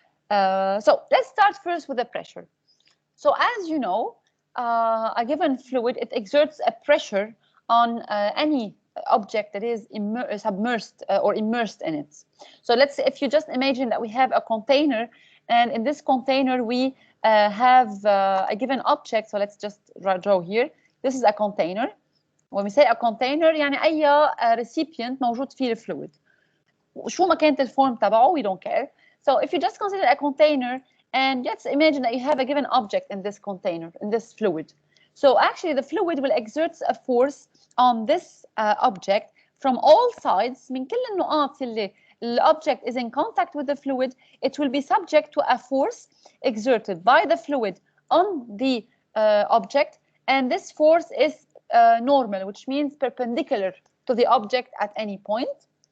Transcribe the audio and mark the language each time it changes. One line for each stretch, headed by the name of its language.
English: So let's start first with the pressure. So as you know, a given fluid, it exerts a pressure on any object that is submerged or immersed in it. So let's say if you just imagine that we have a container, and in this container we have a given object. So let's just draw here. This is a container. When we say a container,
Arabic: يعني أي
English: recipient موجود فيه الفluid.
Arabic: شو ما كانت الform تبعه,
English: we don't care. So if you just consider a container, and let's imagine that you have a given object in this container, in this fluid. So actually the fluid will exert a force on this object from all sides.
Arabic: من كل النقاط اللي
English: the object is in contact with the fluid, it will be subject to a force exerted by the fluid on the object, and this force is normal, which means perpendicular to the object at any point.